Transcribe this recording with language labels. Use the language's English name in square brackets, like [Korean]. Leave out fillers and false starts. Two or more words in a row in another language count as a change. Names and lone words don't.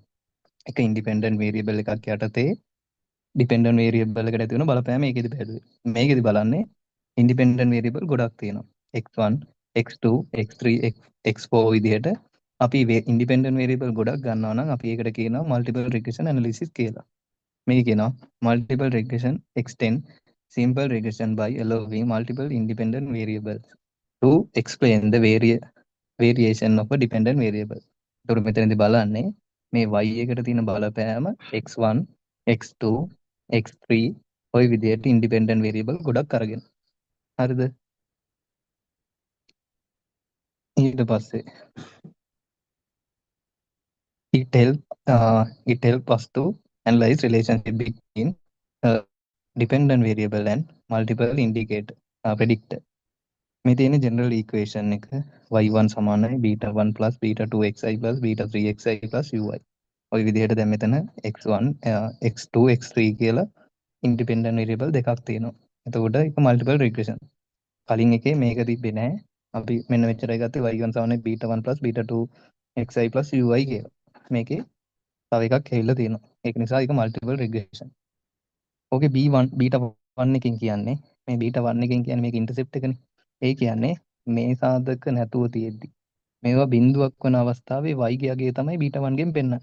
[Sinhala] එක [English] independent variable [Sinhala] එකක් යටතේ [English] dependent variable [Sinhala] එකට ඇති වෙන බලපෑම ඒකෙදි බැලුවේ. මේකෙදි බලන්නේ [English] independent variable [Sinhala] ගොඩක් තියෙනවා. x1, x2, x3, x4 විදිහට අපි [English] independent variable [Sinhala] ගොඩක් ගන්නවා නම් අපි ඒකට කියනවා [English] multiple regression analysis [Sinhala] කියලා. මේක කියනවා [English] multiple regression extend simple regression by allowing multiple independent variables to explain the variation of a dependent variable. [Sinhala] ඒකට මෙතනදී බලන්නේ මේ y එකට තියෙන බලපෑම x1, x2, x3 ඔය විදිහට [English] independent variable [Sinhala] ගොඩක් අරගෙන. හරිද? ඊට පස්සේ [English] it help us to analyze relationship between uh, dependent variable and multiple indicate predictor. [Sinhala] මේ තියෙන [English] general equation [Sinhala] එක y1 සමානයි β1 β2 xi β3 xi ui. ඔය විදිහට දැන් මෙතන x1 x2 x3 කියලා [English] independent variable [Sinhala] දෙකක් තියෙනවා. එතකොට ඒක [English] multiple regression. [Sinhala] කලින් එකේ මේක තිබ්බේ නැහැ. අපි මෙන්න මෙච්චරයි ගත්තේ y1 සමානයි β1 β2 xi ui කියලා. මේකේ තව එකක් ඇවිල්ලා තියෙනවා. ඒක නිසා ඒක [English] multiple regression. [Sinhala] ඕකේ b1 β1 එකෙන් කියන්නේ මේ β1 එකෙන් කියන්නේ මේක ඉන්ටර්සෙප්ට් එකනේ. ඒ කියන්නේ මේ සාධක නැතුව තියෙද්දි මේවා බිඳුවක් වන අවස්ථාවේ y ගේ අගය තමයි β1 ගෙන් පෙන්නන්නේ.